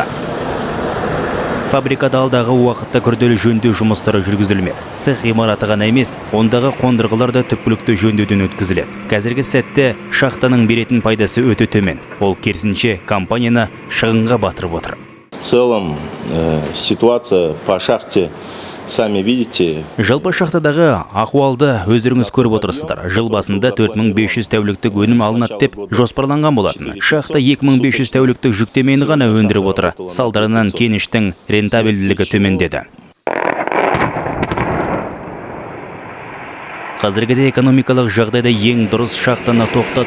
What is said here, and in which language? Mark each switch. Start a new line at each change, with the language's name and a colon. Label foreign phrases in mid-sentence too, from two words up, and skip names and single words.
Kazakh: Фабрикада алдағы уақытта күрделі жөндеу жұмыстары жүргізілмек. Цех ғимараты ғана емес, ондағы қондырғылар да түпкілікті жөндеуден өткізіледі. Қазіргі сәтте шахтаның беретін пайдасы өте төмен. Ол керісінше компанияны шығынға батырып отыр.
Russian: В целом ситуация по шахте, сами видите.
Kazakh: Жалпы шахтадағы ахуалды өздеріңіз көріп отырсыздар. Жыл басында 4500 тәуліктік өнім алынады деп жоспарланған болатын. Шахта 2500 тәуліктік жүктемені ғана өндіріп отыр. Салдарынан кеніштің рентабелділігі төмендеді. Қазіргіде экономикалық жағдайда ең дұрыс шахтаны тоқтату.